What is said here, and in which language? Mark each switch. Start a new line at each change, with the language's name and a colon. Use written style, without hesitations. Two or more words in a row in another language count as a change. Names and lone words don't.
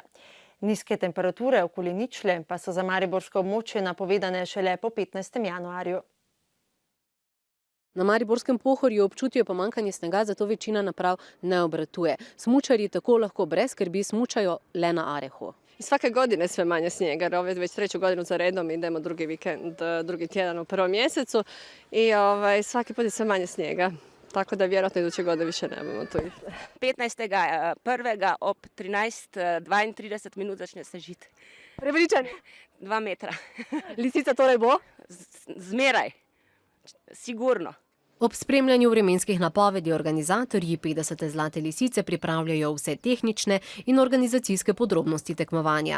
Slovenian: Nizke temperature okoli ničle pa so za mariborsko območje napovedane šele po 15. januarju. Na mariborskem Pohorju občutijo pomanjkanje snega, zato večina naprav ne obratuje. Smučarji tako lahko brez skrbi smučajo le na Arehu.
Croatian: Svake godine sve manje snijega, jer ove već 3. godinu za redom idemo drugi vikend, drugi tjedan u 1. mjesecu i svaki put je sve manje snijega. Tako da vjerojatno iduće godine više nemamo tu.
Slovenian: 15.1. ob 13:32 minut začne snežiti. Prepričani? 2 metra. Lisica torej bo? Zmeraj. Sigurno. Ob spremljanju vremenskih napovedi organizatorji 50. Zlate lisice pripravljajo vse tehnične in organizacijske podrobnosti tekmovanja.